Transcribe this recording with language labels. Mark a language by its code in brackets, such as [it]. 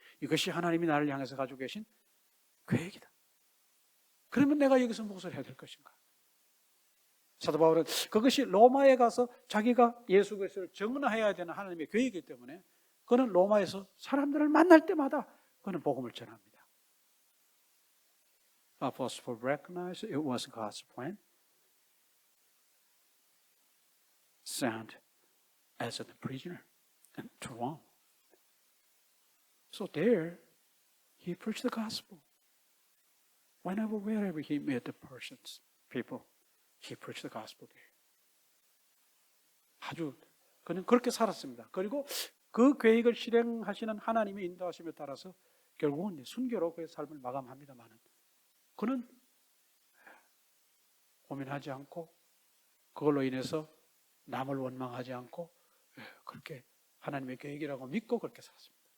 [ko] 이것이 하나님이 나를 향해서 가지고 계신 계획이다. 그러면 내가 여기서 무엇을 해야 될 것인가? 사도 바울은 그것이 로마에 가서 자기가 예수 그리스도를 증언해야 되는 하나님의 계획이기 때문에 그는 로마에서 사람들을 만날 때마다 그는 복음을 전합니다. [en] Apostle recognized it was God's plan. Sent as a prisoner to Rome. So there, he preached the gospel. Whenever, wherever he met the persons, people, he preached the gospel there. [ko] 아주 그는 그렇게 살았습니다. 그리고 그 계획을 실행하시는 하나님의 인도하심에 따라서 결국은 순교로 그의 삶을 마감합니다만은 그는 고민하지 않고 그걸로 인해서 남을 원망하지 않고 그렇게 하나님의 계획이라고 믿고 그렇게 살았습니다.